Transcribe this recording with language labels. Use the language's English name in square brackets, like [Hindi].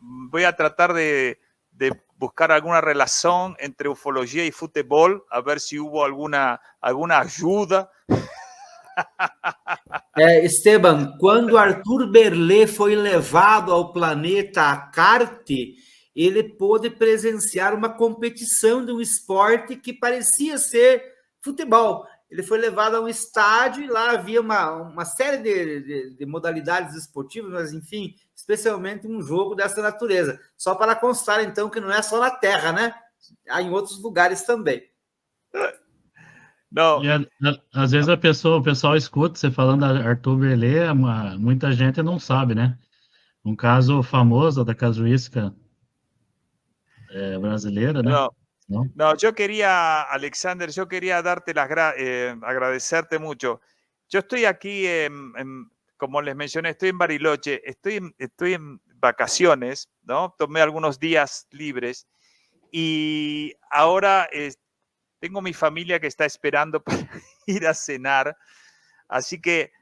[Spanish] Voy a tratar de buscar alguna relación entre ufología y fútbol, a ver si hubo alguna ayuda. [Portuguese] Esteban, quando Arthur Berlet foi levado ao planeta Carte, ele pôde presenciar uma competição de um esporte que parecia ser futebol. Ele foi levado a um estádio e lá havia uma série de modalidades esportivas, mas enfim, especialmente um jogo dessa natureza. Só para constar, então, que não é só na Terra, né? Há em outros lugares também. [Spanish] No, [Portuguese] Às vezes o pessoal escuta você falando Arthur Berlé, muita gente não sabe, né? Um caso famoso da casuística brasileira, né? [Spanish] no, [Portuguese] Não? [Spanish] no, yo quería, Alexander, yo quería darte agradecerte mucho. Yo estoy aquí, como les mencioné, estoy en Bariloche, estoy en vacaciones, ¿no? Tomé algunos días libres y ahora tengo mi familia que está esperando para ir a cenar, así que